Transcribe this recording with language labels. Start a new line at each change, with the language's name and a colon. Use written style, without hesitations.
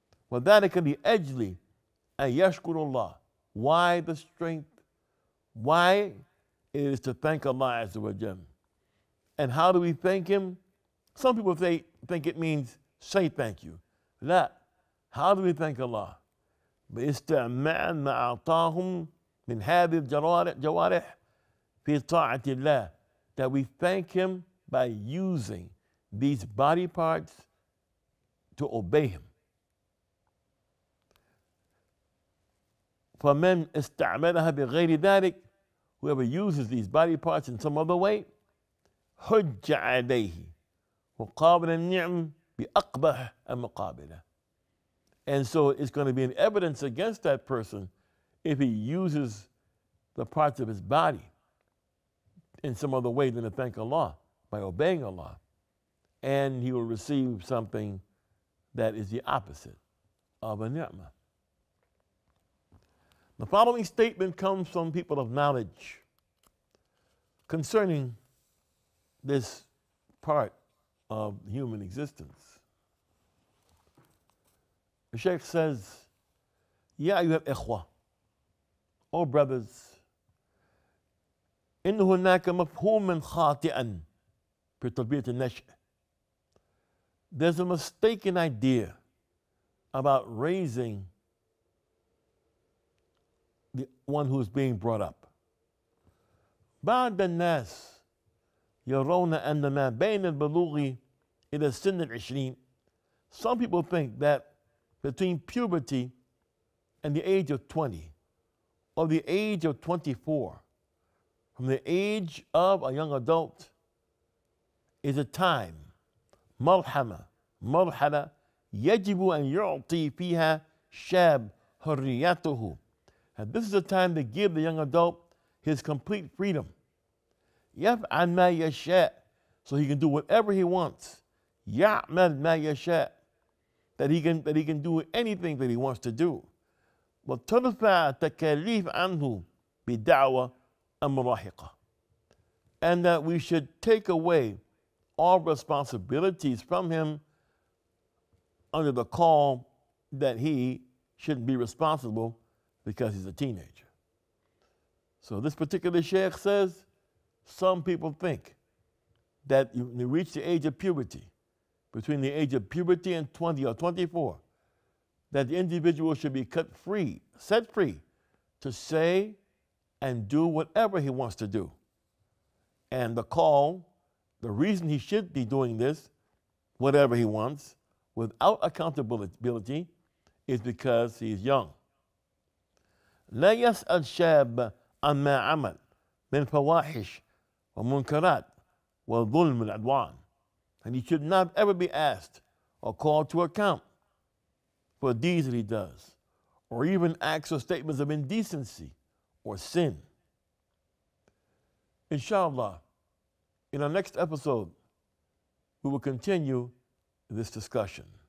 Arabic: وذلك لأجل أن يشكر الله.
English: Why the strength? Why? It is to thank Allah Azza wa Jal. And how do we thank Him? Some people think it means say thank you.
Arabic: لا.
English: How do we thank Allah?
Arabic: باستعمال ما أعطاهم من هذه الجوارح في طاعة الله.
English: That we thank Him by using these body parts to obey Him.
Arabic: فمن استعملها بغير ذلك,
English: whoever uses these body parts in some other way,
Arabic: حج عليه وقابل النعم بأقبح المقابلة.
English: And so it's going to be an evidence against that person if he uses the parts of his body in some other way than to thank Allah, by obeying Allah. And he will receive something that is the opposite of a ni'mah. The following statement comes from people of knowledge concerning this part of human existence. The Sheikh says, Ya ayyuha al-ikhwa, O brothers,
Arabic: إن هناك مفهوما خاطئا في تربية النشء.
English: There's a mistaken idea about raising the one who's being brought up.
Arabic: بعض الناس يرون أن ما بين البلوغ إلى سن العشرين.
English: Some people think that between puberty and the age of 20 or the age of 24, from the age of a young adult, is a time,
Arabic: مرحلة يجب أن يعطي فيها شاب حريته.
English: And this is the time to give the young adult his complete freedom.
Arabic: يفعل ما يشاء,
English: so he can do whatever he wants.
Arabic: يعمل ما يشاء,
English: that he can do anything that he wants to do.
Arabic: وترفع التكاليف عنه بدعوى المراهقة.
English: And that we should take away all responsibilities from him under the call that he shouldn't be responsible because he's a teenager. So this particular sheikh says, some people think that when you reach the age of puberty, between the age of puberty and 20 or 24, that the individual should be set free to say and do whatever he wants to do. And the reason he should be doing this, whatever he wants, without accountability, is because he's young.
Arabic: لا يسأل شاب عما عمل من فواحش ومنكرات والظلم والعدوان.
English: And he should not ever be asked or called to account for deeds that he does, or even acts or statements of indecency or sin. Inshallah, in our next episode, we will continue this discussion.